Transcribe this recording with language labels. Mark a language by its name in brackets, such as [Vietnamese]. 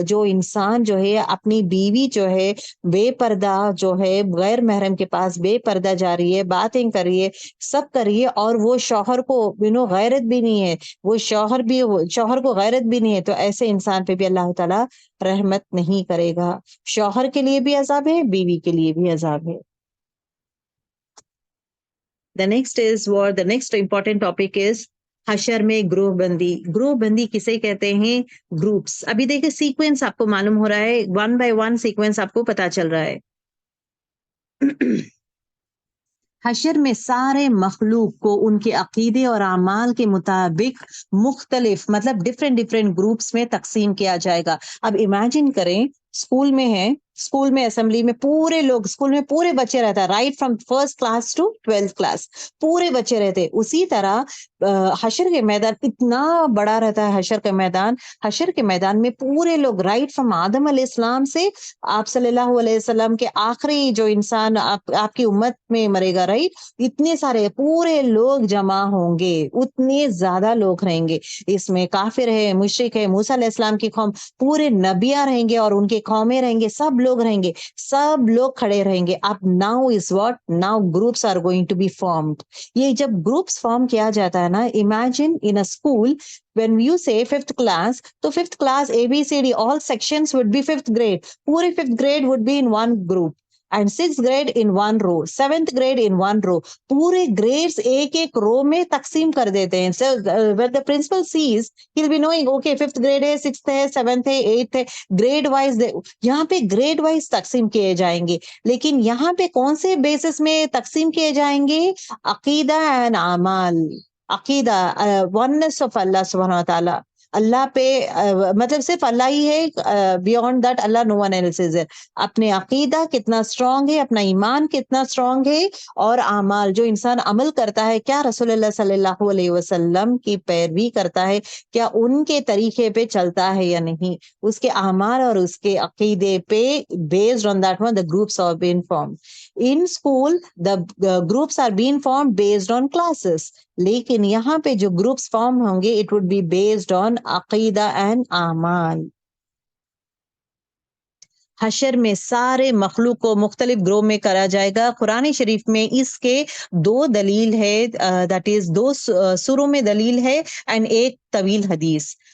[Urdu] جو انسان جو ہے اپنی بیوی جو ہے بے پردہ جو ہے غیر محرم کے پاس بے پردہ جا رہی ہے, باتیں کر رہی ہے, سب کر رہی ہے, اور وہ شوہر کو غیرت بھی نہیں ہے, وہ شوہر کو غیرت بھی نہیں ہے, تو ایسے انسان پہ بھی اللہ تعالیٰ رحمت نہیں کرے گا. شوہر کے لیے بھی عذاب ہے, بیوی کے لیے بھی عذاب ہے. [English] The next important topic is [Urdu] حشر میں گروہ بندی. گروہ بندی کسے کہتے ہیں؟ گروپس. ابھی دیکھیں سیکوینس آپ کو معلوم ہو رہا ہے, 1 by 1 سیکوینس آپ کو پتا چل رہا ہے. حشر میں سارے مخلوق کو ان کے عقیدے اور اعمال کے مطابق مختلف مطلب ڈفرینٹ گروپس میں تقسیم کیا جائے گا. اب امیجن کریں اسکول میں ہے, اسکول میں اسمبلی میں پورے لوگ, اسکول میں پورے بچے رہتا ہے, right from 1st class to 12th class پورے بچے رہتے. اسی طرح حشر کے میدان اتنا بڑا رہتا ہے. حشر کے میدان میں پورے لوگ رائٹ فرام آدم علیہ السلام سے آپ صلی اللہ علیہ وسلم کے آخری جو انسان آپ کی امت میں مرے گا, رائٹ, اتنے سارے پورے لوگ جمع ہوں گے, اتنے زیادہ لوگ رہیں گے. اس میں کافر ہے, مشرک ہے, موسیٰ علیہ السلام کی قوم, پورے نبیاں رہیں گے اور ان کے قومیں رہیں گے, سب لوگ رہیں گے, سب لوگ کھڑے رہیں گے. [English] اب now groups are going to be formed. یہ جب گروپس فارم کیا جاتا ہے نا, imagine in a school when you say 5th class, تو 5th class ABCD all sections would be 5th grade. پورے 5th grade would be in one group and 6th grade in one row, 7th grade in one row. [Urdu] پورے grades ایک رو میں تقسیم کر دیتے ہیں. [English] So when the principal sees, he'll be knowing okay 5th grade ہے, 6th ہے, 7th ہے, 8th ہے, grade wise [Urdu] یہاں پہ grade wise تقسیم کیے جائیں گے. لیکن یہاں پہ کون سے بیسس میں تقسیم کیے جائیں گے؟ عقیدہ and اعمال. [English] عقیدہ oneness of اللہ سبحانہ وتعالی, [Urdu] اللہ پہ مطلب صرف اللہ ہی ہے, [English] Beyond that اللہ no one else is. [Urdu] اپنے عقیدہ کتنا اسٹرانگ ہے, اپنا ایمان کتنا اسٹرانگ ہے, اور اعمال جو انسان عمل کرتا ہے, کیا رسول اللہ صلی اللہ علیہ وسلم کی پیروی کرتا ہے, کیا ان کے طریقے پہ چلتا ہے یا نہیں, اس کے اعمال اور اس کے عقیدے پہ [English] based on that one the groups are being formed. In school the groups are being formed based on classes. [Urdu] لیکن یہاں پہ جو گروپس فارم ہوں گے [English] it would be based on [Urdu] عقیدہ and اعمال. حشر میں سارے مخلوق کو مختلف گروہ میں کرا جائے گا. قرآن شریف میں اس کے 2 دلیل ہے, that is 2 سوروں میں دلیل ہے and ایک طویل حدیث.